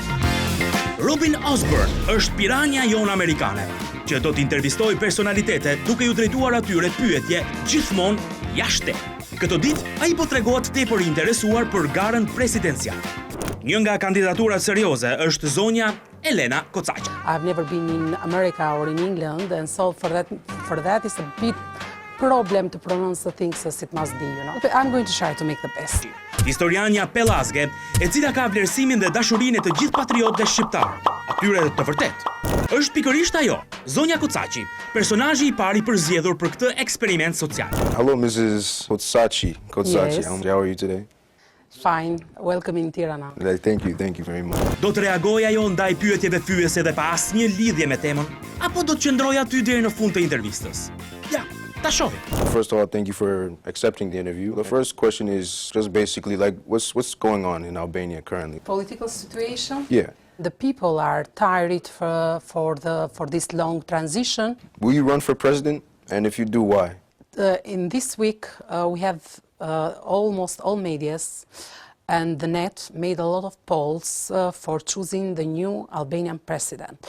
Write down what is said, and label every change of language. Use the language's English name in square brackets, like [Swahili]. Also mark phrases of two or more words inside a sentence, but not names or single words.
[Albanian] Robin Osborne është piranja jonë amerikane, që do të intervistoj personalitete duke ju drejtuar atyre pyetje gjithmonë jashtë. Këto ditë, ai po tregohet tepër i interesuar për garën presidenciale. Një nga kandidaturat serioze është zonja Elena Kocaqi. [English] I've never been in America or in England, and so for that is a bit problem to pronounce the things as it must be, you know. But I'm going to try to make the best. [Albanian] Historianja pelazge, e cila ka vlerësimin dhe dashurinë e të gjithë patriotëve shqiptar, atyre të vërtet. Është pikërisht ajo, zonja Kocaqi, personazhi i pari përzgjedhur për këtë eksperiment social. [English] Hello, Mrs. Kocaqi. Yes. How are you today? Fine, welcome in Tirana. Thank you very much. [Albanian] Do të reagoj ajo ndaj pyetjeve fyese dhe pa asnjë lidhje me temën, apo do të qëndroj aty deri në fund të intervistës? Ja, ta shohim. [English] First of all, thank you for accepting the interview. The first question is just basically like what's going on in Albania currently? Political situation? Yeah. The people are tired for this long transition. Will you run for president? And if you do, why? In this week, we have almost all medias and the net made a lot of polls for choosing the new Albanian president.